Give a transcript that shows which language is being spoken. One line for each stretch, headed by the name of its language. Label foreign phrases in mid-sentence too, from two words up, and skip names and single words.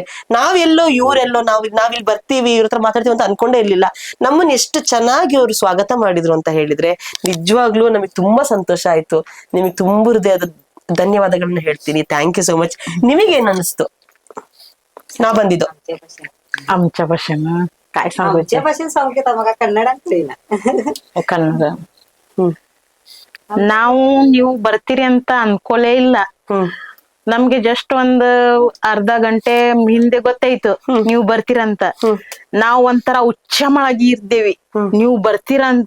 Kannada: ನಾವೆಲ್ಲೋ ಇವ್ರೆಲ್ಲೋ ನಾವಿಲ್ಲಿ ಬರ್ತೀವಿ, ಇವ್ರ ಹತ್ರ ಮಾತಾಡ್ತೀವಿ ಅಂತ ಅನ್ಕೊಂಡೇ ಇರ್ಲಿಲ್ಲ. ನಮ್ಮನ್ನ ಎಷ್ಟು ಚೆನ್ನಾಗಿ ಅವ್ರು ಸ್ವಾಗತ ಮಾಡಿದ್ರು ಅಂತ ಹೇಳಿದ್ರೆ ನಿಜವಾಗ್ಲೂ ನಮಗ್ ತುಂಬಾ ಸಂತೋಷ ಆಯ್ತು. ನಿಮಗ್ ತುಂಬ ಹೃದಯದ ಧನ್ಯವಾದಗಳನ್ನ ಹೇಳ್ತೀನಿ.
English: thank you so much.
Kannada: ನಿಮಗೇನ್ ಅನಿಸ್ತು ನಾ ಬಂದಿದ್ದು?
Marathi: आमच्या भाषेनं काय सांगायचं? भाषेत सांगते मग कन्नड
Kannada: ಕನ್ನಡ. ನಾವು ನೀವು ಬರ್ತೀರಿ ಅಂತ ಅನ್ಕೊಲೇ ಇಲ್ಲ. ನಮ್ಗೆ ಜಸ್ಟ್ ಒಂದ್ ಅರ್ಧ ಗಂಟೆ ಹಿಂದೆ ಗೊತ್ತಾಯ್ತು ನೀವು ಬರ್ತೀರಂತ. ನಾವ್ ಒಂಥರ ಉಚ್ಚಮಳಗಿ ಇರ್ದೇವಿ ನೀವು ಬರ್ತೀರಂತ.